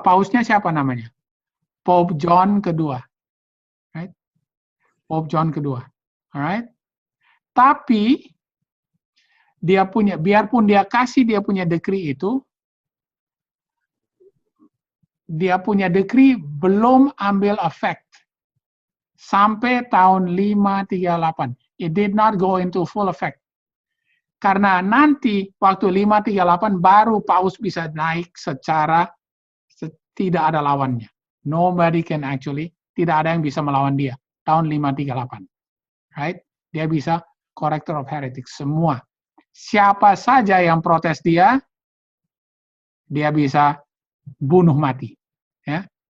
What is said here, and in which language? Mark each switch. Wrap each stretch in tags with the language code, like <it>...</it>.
<id>Pausnya siapa namanya? Pope John kedua. Right? Pope John kedua. Alright? Tapi dia punya, biarpun dia kasih dia punya decree itu, dia punya decree belum ambil effect sampai tahun 538.</id> <en>It did not go into full effect.</en> <id>Karena nanti waktu 538 baru paus bisa naik secara tidak ada lawannya.</id> <en>Nobody can actually,</en> <id>tidak ada yang bisa melawan dia. Tahun 538. Right? Dia bisa</id> <en>corrector of heretics</en> <id>semua. Siapa saja yang protes dia bisa bunuh mati. Ya.</id>